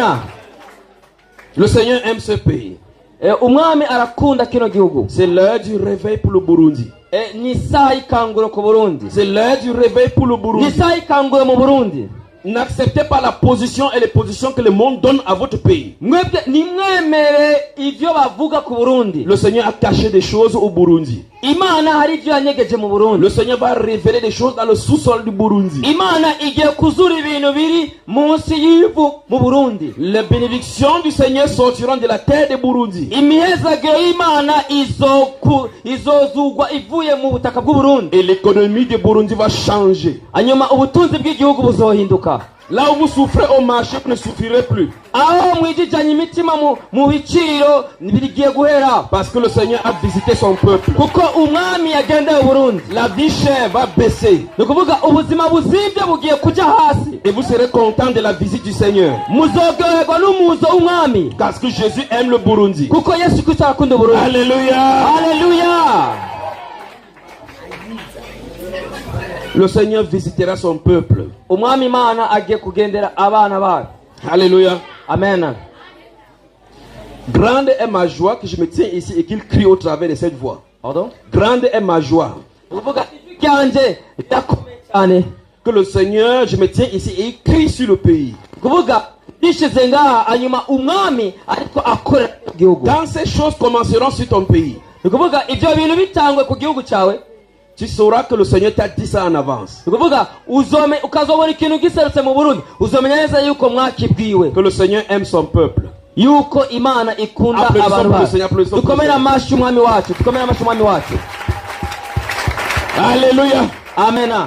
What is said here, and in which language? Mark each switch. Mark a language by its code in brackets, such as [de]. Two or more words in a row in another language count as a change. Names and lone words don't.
[fr] Le Seigneur aime ce pays. C'est l'heure du réveil pour le Burundi. C'est l'heure du réveil pour le Burundi. N'acceptez pas la position et les positions que le monde donne à votre pays. [rn] mwebwe nimwemere ivyo bavuga ku Burundi. [fr] Le Seigneur a caché des choses au Burundi. [rn] Imana hari ivyo yanyegeje mu Burundi. [fr] Le Seigneur va révéler des choses dans le sous-sol du Burundi. [rn] Imana igiye kuzura ibintu biri munsi y'ivu mu Burundi. [fr] Les bénédictions du Seigneur sortiront de la terre de Burundi. [rn] Imihezagiro y'Imana izozugwa ivuye mu butaka bw'u Burundi. [fr] Et l'économie de Burundi va changer. [rn] Hanyuma ubutunzi bw'igihugu buzohinduka. [fr] Là où vous souffrez au marché, vous ne souffrirez plus. [rn] Aho mwijijanye imitima mu biciro birigiye guhera. [fr] Parce que le Seigneur a visité son peuple. [rn] Kuko umwami yagendeye Burundi. [fr] La vie chère va baisser. [rn] Nukuvuga ubuzima buzimvye bugiye kuja hasi. [fr] Et vous serez content de la visite du Seigneur. [rn] Muzoryoherwa n'umuzo w'umwami. [fr] Parce que Jésus aime le Burundi. [rn] Kuko Yesu Kristo akunda Burundi. Alléluia. Alléluia. [fr] Le Seigneur visitera son peuple. [rn] Umwami Imana agiye kugendera abana bayo. [fr] Alléluia. Amen. Grande est ma joie que je me tiens ici et qu'il crie au travers de cette voix. Pardon? Grande est ma joie [rn] Uvuga ryanje ryakomeye cyane. [fr] que le Seigneur, je me tiens ici et il crie sur le pays. [rn] Kuvuga bishize ngaha hanyuma umwami ariko akorera igihugu. [fr] Quand ces choses commenceront sur ton pays, [rn] Kuvuga ivyo bintu bitangwe ku gihugu cyawe. [fr] tu sauras que le Seigneur t'a dit ça en avance. [rn] Kuvuga ukazobona ikintu giserutse mu Burundi uzomenya neza yuko mwakibwiwe. [fr] Que le Seigneur aime son peuple. [rn] Yuko Imana ikunda abantu bayo. Dukomere amashyi umwami wacu. Dukomere amashyi umwami wacu. Alléluia. Amen.